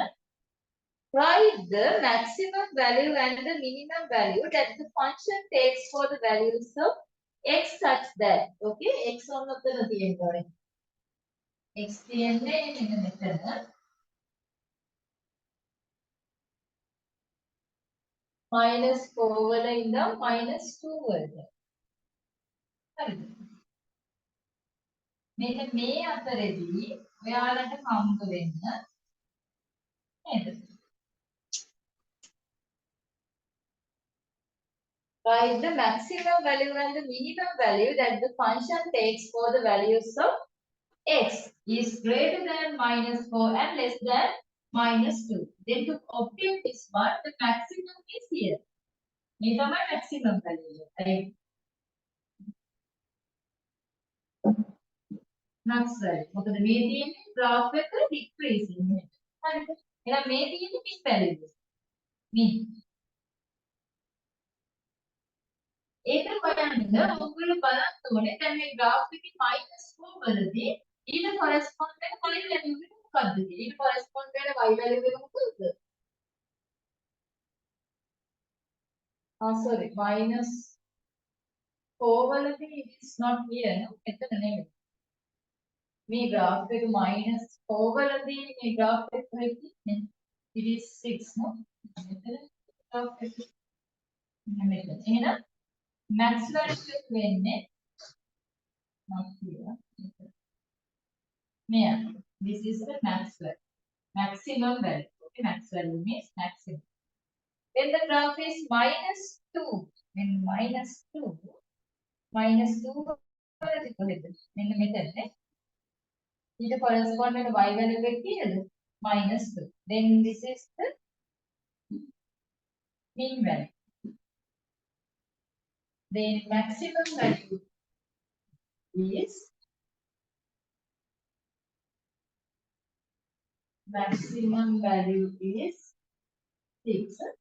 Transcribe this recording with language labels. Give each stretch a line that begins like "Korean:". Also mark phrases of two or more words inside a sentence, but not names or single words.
English: Write the maximum value and the minimum value that the function takes for the values of x such that, okay, x on the x in the method -4
Sinhala: වල ඉඳන්
English: -2 වලට.
Sinhala: හරිද? මෙන්න මේ අතරේදී ඔයාලට හම්බ වෙන්න නේද?
English: Write the maximum value and the minimum value that the function takes for the values of x is greater than -4 and less than -2. Then to obtain this one, the maximum is here.
Sinhala: මේ තමයි
English: maximum value. Right? Max value.
Sinhala: මොකද මේ තියෙන්නේ graph එක decreasing එක. හරිද? එහෙනම් මේ තියෙන්නේ
English: mean value.
Sinhala: mean. ඒක හොයන්න ඔයගොල්ලෝ බලන්න ඕනේ. දැන් මේ graph එකේ -4 වලදී ඊට correspond වෙන
English: y value
Sinhala: එක මොකක්ද? ඊට correspond වෙන
English: y value
Sinhala: එක මොකක්ද? Sorry, -4 වලදී
English: it is not here.
Sinhala: No? එතන නෙමෙයි. මේ graph එක -4 වලදී මේ graph එක වෙන්නේ
English: it is 6 no.
Sinhala: මෙතන graph එක මෙතන. එහෙනම්
English: max value
Sinhala: එක වෙන්නේ
English: not here. මෙයා. This is the max value. Maximum value. Okay, max value means maximum. When the graph is -2, when
Sinhala: -2 වලදී කොහෙද? මෙන්න මෙතන නේ. ඊට correspond වෙන
English: y value
Sinhala: එක කීයද? -2.
English: Then this is the mean value. Then maximum value is maximum value is 6.